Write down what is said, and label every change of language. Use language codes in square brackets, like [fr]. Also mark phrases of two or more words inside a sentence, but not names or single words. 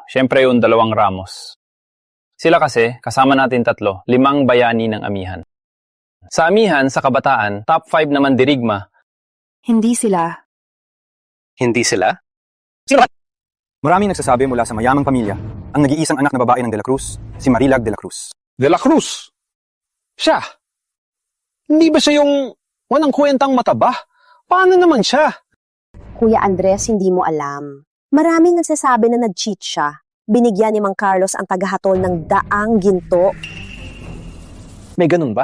[tl] Siyempre yung dalawang Ramos. Sila kasi, kasama natin tatlo, 5 bayani ng amihan. Sa amihan, sa kabataan, top 5 naman dirigma. Hindi sila. Hindi sila? Sino ba? Maraming nagsasabi mula sa mayamang pamilya, ang nag-iisang anak na babae ng De La Cruz, si Marilag De La Cruz. De La Cruz? Siya? Hindi ba siya yung walang kwentang mataba? Paano naman siya? Kuya Andres, hindi mo alam. Maraming nagsasabi na nag-cheat siya. Binigyan ni Mang Carlos ang tagahatol ng daang ginto. May ganun ba?